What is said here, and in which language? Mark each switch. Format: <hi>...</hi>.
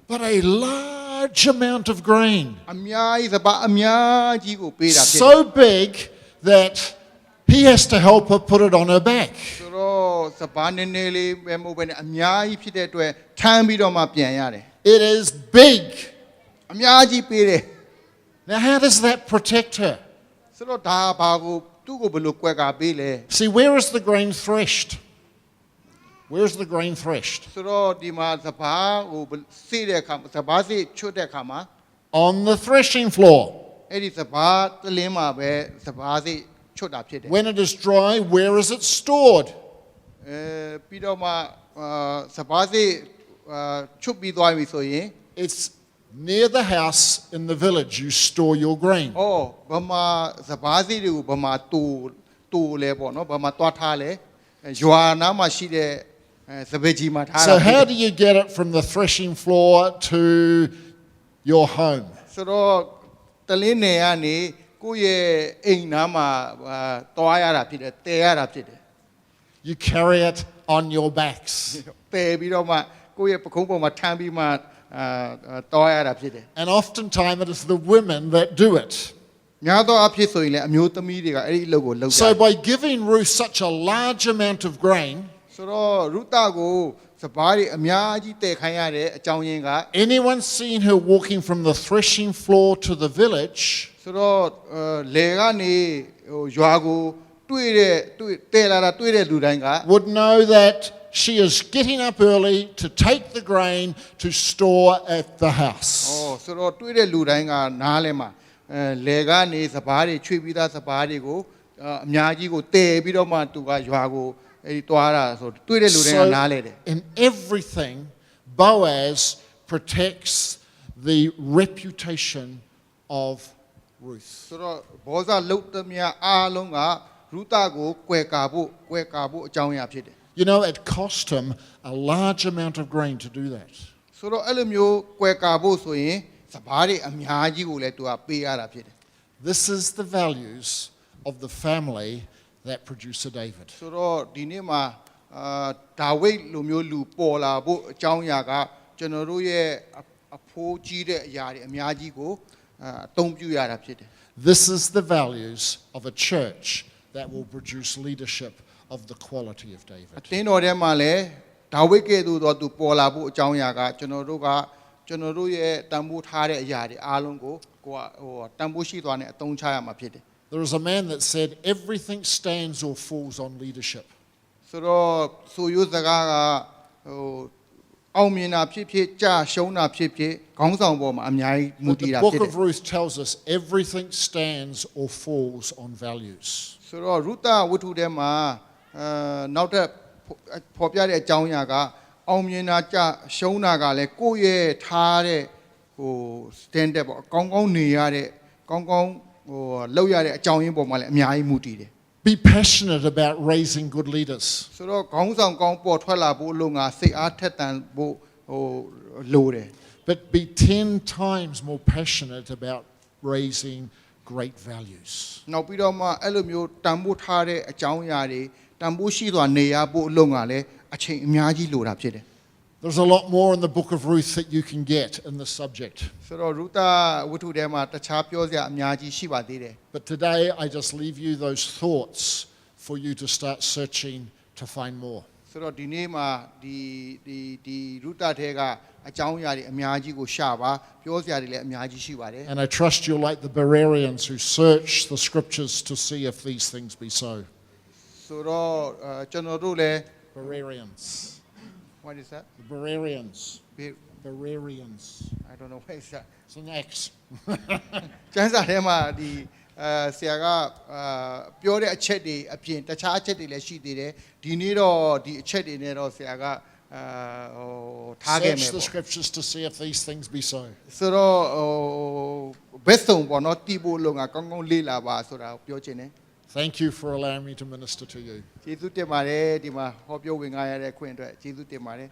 <en>but a large amount of grain.</en> <my>အများကြီးစပါးအများကြီးကိုပေးတာဖြစ်တယ်</my> <en>So big that he has to help her put it on her back.</en> <my>ဆိုတော့စပါးနည်းနည်းလေးပဲမဟုတ်ဘဲနဲ့အများကြီးဖြစ်တဲ့အတွက်ထမ်းပြီးတော့မှပြန်ရတယ်</my> <en>It is big.</en> <my>အများကြီးပေးတယ်</my> <en>Now, how does that protect her?</en> <my>ဆိုတော့ဒါဘာကိုသူ့ကိုဘယ်လိုကွယ်ကာပေးလဲ</my> <en>See, where is the grain threshed? Where is the grain threshed?</en> <my>ဆိုတော့ဒီမှာစပါးကိုစေးတဲ့အခါစပါးစေးချွတ်တဲ့အခါမှာ</my> <en>On the threshing floor.</en> <my>အဲ့ဒီစပါးတလင်းမှာပဲစပါးစေးချွတ်တာဖြစ်တယ်</my> <en>When it is dry, where is it stored?</en> <my>ပြီးတော့မှစပါးစေးချွတ်ပြီးသွားပြီဆိုရင်</my> <en>It's near the house in the village. You store your grain.</en> <my>ဗမာစပါးစေးတွေကိုဗမာတူလဲပေါ့နော်ဗမာတွားထားလဲရွာနားမှာရှိတဲ့စပယ်ကြီးမှာထားတာ</my> <en>So how do you get it from the threshing floor to your home?</en> <my>ဆိုတော့တလင်းနယ်ကနေကိုယ့်ရဲ့အိမ်နားမှာတွားရတာဖြစ်တယ်တည်ရတာဖြစ်တယ်</my> <en>You carry it on your backs.</en> <my>တည်ပြီးတော့မှကိုယ့်ရဲ့ပခုံးပေါ်မှာထမ်းပြီးမှတွားရတာဖြစ်တယ်</my> <en>And oftentimes it is the women that do it.</en> <my>များသောအားဖြင့်ဆိုရင်လည်းအမျိုးသမီးတွေကအဲ့ဒီအလုပ်ကိုလုပ်ကြတယ်</my> <en>So by giving Ruth such a large amount of grain,</en> <my>ဆိုတော့ရုတကိုစပါးတွေအများကြီးတည်ခိုင်းရတဲ့အကြောင်းရင်းက</my> <en>anyone seeing her walking from the threshing floor to the village</en> <my>ဆိုတော့လေကနေဟိုရွာကိုတွေ့တည်လာတာတွေ့တဲ့လူတိုင်းက</my> <en>would know that she is getting up early to take the grain to store at the house.</en> <my>ဆိုတော့တွေ့တဲ့လူတိုင်းကနားလဲမှာလေကနေစပါးတွေချွေပြီးသားစပါးတွေကိုအများကြီးကိုတည်ပြီးတော့မှသူကရွာကိုအဲဒီတွားတာဆိုတွေ့တဲ့လူတိုင်းကနားလဲတယ်</my> <en>In everything, Boaz protects the reputation of Ruth.</en> <my>ဆိုတော့ဘောဇလုတ်သမျှအားလုံးကရုတကိုကွယ်ကာဖို့အကြောင်းအရာဖြစ်တယ်</my> <en>You know, it cost him a large amount of grain to do that.</en> <my>ဆိုတော့အဲ့လိုမျိုးကွယ်ကာဖို့ဆိုရင်စပါးတွေအများကြီးကိုလည်းသူကပေးရတာဖြစ်တယ်</my> <en>This is the values of the family that produced David.</en> <my>ဆိုတော့ဒီနေ့မှာဒါဝိဒ်လိုမျိုးလူပေါ်လာဖို့အကြောင်းအရာကကျွန်တော်တို့ရဲ့အဖိုးကြီးတဲ့အရာတွေအများကြီးကိုအသုံးပြုရတာဖြစ်တယ်</my> <en>This is the values of a church that will produce leadership of the quality of အ David.</en> <my>တင်းတော်ထဲမှာလည်းဒါဝိဒ်ကဲ့သို့သောသူပေါ်လာဖို့အကြောင်းအရာကကျွန်တော်တို့ရဲ့တန်ဖိုးထားတဲ့အရာတွေအားလုံးကိုဟိုတန်ဖိုးရှိသွားတဲ့အသုံးချရမှာဖြစ်တယ်</my> <en>There is a man that said, "Everything stands or falls on leadership."</en> <my>ဆိုတော့ဆိုရိုးစကားကဟိုအောင်မြင်တာဖြစ်ဖြစ်ကြာရှုံးတာဖြစ်ဖြစ်ခေါင်းဆောင်ပေါ်မှာအများကြီးမူ</my> <en>But</en> <my>တည်</my> <en>the</en> <my>တာ</my> <en>book</en> <my>ဖြစ်တယ်</my> <en>of Ruth tells us everything stands or falls on values. ဆ</en> <my>ဆိုတော့ရုသဝတ္ထုထဲမှာနောက်ထပ်ဖော်ပြတဲ့အကြောင်းအရာကအောင်မြင်တာကြရှုံးတာကလည်းကိုယ့်ရဲ့ထားတဲ့ဟို standard ပေါ့ကောင်းကောင်းနေရတဲ့ကောင်းကောင်းဟိုလောက်ရတဲ့အကြောင်းရင်းပေါ်မှာလည်းအများကြီးမူတည်တယ်</my> <en>Be passionate about raising good leaders.</en> <my>ဆိုတော့ခေါင်းဆောင်ကောင်းပေါ်ထွက်လာဖို့အလို့ငါစိတ်အားထက်သန်ဖို့ဟိုလိုတယ်</my> <en>But be 10 times more passionate about raising great values.</en> <my>နောက်ပြီးတော့မှအဲ့လိုမျိုးတန်ဖိုးထားတဲ့အကြောင်းအရာတွေတန်ဖိုးရှိစွာနေရဖို့အလို့ငါလည်းအချိန်အများကြီးလိုတာဖြစ်တယ်</my> <en>There's a lot more in the book of Ruth that you can get in this subject.</en> <my>ဆိုတော့ရုသဝတ္ထုထဲမှာတခြားပြောစရာအများကြီးရှိပါသေးတယ်</my> <en>But today I just leave you those thoughts for you to start searching to find more.</en> <my>ဆိုတော့ဒီနေ့မှာဒီရုသထဲကအကြောင်းအရာတွေအများကြီးကိုရှာပါပြောစရာတွေလည်းအများကြီးရှိပါတယ်</my> <en>And I trust you're like the Bereans who search the scriptures to see if these things be so.</en> <my>ဆိုတော့ကျွန်တော်တို့လည်း</my> <en>Bereans. what is that The Bereans. Bereans. I don't know what is that It's an X.</en> <my>ကျမ်းစာထဲမှာဒီဆရာကပြောတဲ့အချက်တွေအပြင်တခြားအချက်တွေလည်းရှိသေးတယ်ဒီနေ့တော့ဒီအချက်တွေနဲ့တော့ဆရာကဟိုထားခဲ့မယ်</my> <en>Search the</en> <my>ပေါ့</my> <en>scriptures to see if these things be so.</en> <my>ဆိုတော့ဘယ်ဆုံးပေါ့နော်တီးဖို့လုံငါကောင်းကောင်းလေ့လာပါဆိုတာကိုပြောချင်တယ်</my> <en>Thank you for allowing me to minister to you.</en> <my>ကျေးဇူးတင်ပါတယ်ဒီမှာဟောပြောဝင်ငါရတဲ့အခွင့်အတွက်ကျေးဇူးတင်ပါတယ်</my>